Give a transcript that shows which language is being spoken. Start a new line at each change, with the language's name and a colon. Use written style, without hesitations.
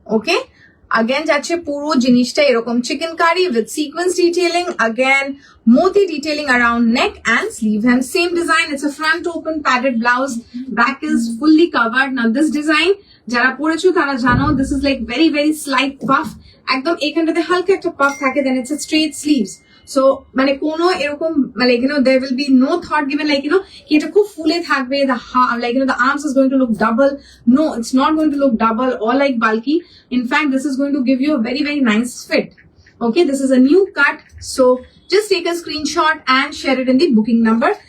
English: Okay, again
Bangla: যাচ্ছে পুরো জিনিসটা এরকম
English: chicken curry with sequence detailing, again moti detailing around neck and sleeve hem, same design. It's a front open padded blouse, back is fully covered. Now this design
Bangla: যারা পরেছো তারা জানো,
English: this is like very slight puff
Bangla: একদম এখানটাতে হালকা একটা puff থাকে,
English: Then it's straight sleeves.
Bangla: So মানে কোনো এরকম মানে
English: there will be no thought given like কি এটা খুব ফুলে থাকবে, the arms is going to look double. No, it's not going to look double or like bulky. In fact, this is going to give you a very, very nice fit. Okay, this is a new cut. So just take a screenshot and share it in the booking number.